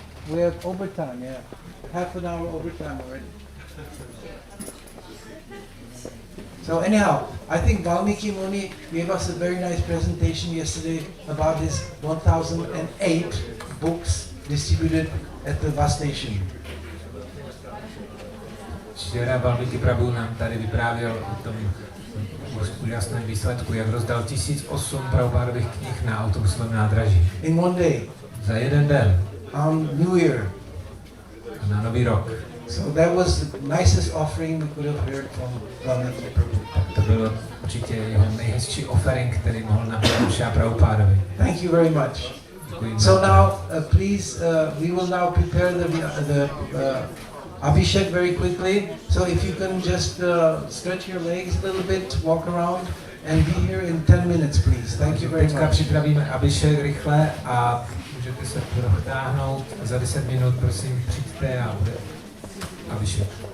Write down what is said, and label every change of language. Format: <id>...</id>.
<en>We have overtime, yeah. Half an hour overtime already. So anyhow, I think Valmiki Muni gave us a very nice presentation yesterday about his 1008 books distributed at the bus station.</en> <cs>Včera Valmiki Prabhu nám tady vyprávěl o tom úžasném výsledku, jak rozdal 1008 Prabhupádových knih na autobusovém nádraží.</cs> <en>In one day.</en> <cs>Za jeden den.</cs> <en>On New Year.</en> <cs>Na Nový rok.</cs> <en>So that was the nicest offering we could have heard from Valmiki Prabhu.</en> <cs>To byl určitě jeho nejhezčí offering, který mohl nabídnout Šrila Prabhupádovi.</cs> <en>Thank you very much. So now, please, we will now prepare the Abhishek very quickly. So if you can just stretch your legs a little bit, walk around, and be here in 10 minutes, please. Thank you very</en> <cs>Teďka</cs> <en>much.</en> <cs>připravíme Abhishek rychle a můžete se protáhnout. Za 10 minut, prosím, přijďte a bude Abhishek.</cs>